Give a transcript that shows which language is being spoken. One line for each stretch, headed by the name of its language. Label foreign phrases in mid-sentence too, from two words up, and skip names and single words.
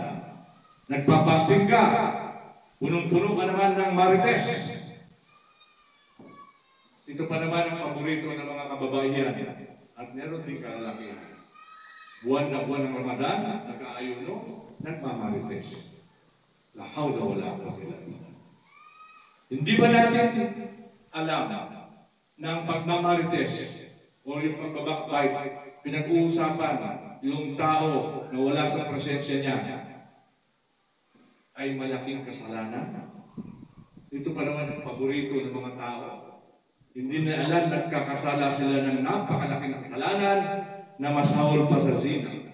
Filipino: Nagpapasting ka, punong-puno ka naman ng marites. Ito pa naman ang paborito ng mga kababaihan. At meron din kalalakihan. Buwan na buwan ng Ramadan, nag-aayuno, nagmamarites.
Arabic: لا حول ولا قوة إلا بالله.
Filipino: Hindi ba natin alam na ang pagmamarites o yung pagbabakbite, pinag-uusapan yung tao na wala sa presensya niya ay malaking kasalanan? Ito pa naman ang paborito ng mga tao. Hindi na alam, nagkakasala sila ng napakalaking kasalanan na masahol pa sa zina.